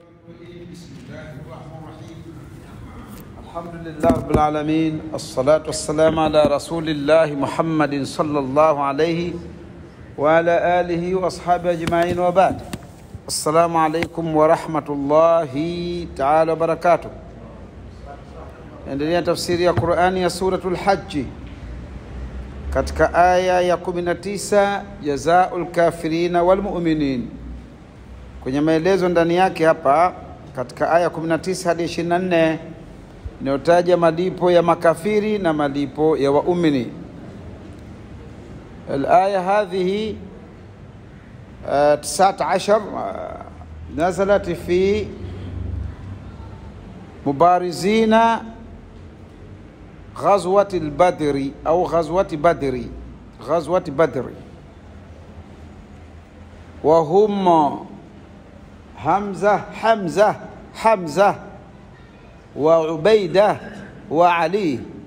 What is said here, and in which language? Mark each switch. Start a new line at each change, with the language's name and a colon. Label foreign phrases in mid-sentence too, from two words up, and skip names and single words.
Arabic: بسم الله الرحمن الرحيم الحمد لله رب العالمين الصلاة والسلام على رسول الله محمد صلى الله عليه وعلى آله وأصحابه أجمعين وبعد. السلام عليكم ورحمة الله تعالى وبركاته.
Swahili: Endelea tafsiri ya Qur'ani ya suratul Hajj katika aya ya 19,
Arabic: جزاء الكافرين والمؤمنين.
Swahili: Kwenye maelezo ndani yake hapa katika aya 19 hadi 24 inayotaja malipo ya makafiri na malipo ya waumini.
Arabic: الآية هذه 19 نزلت في مبارزين غزوة البدر أو غزوة بدر وهم حمزة وعبيدة وعلي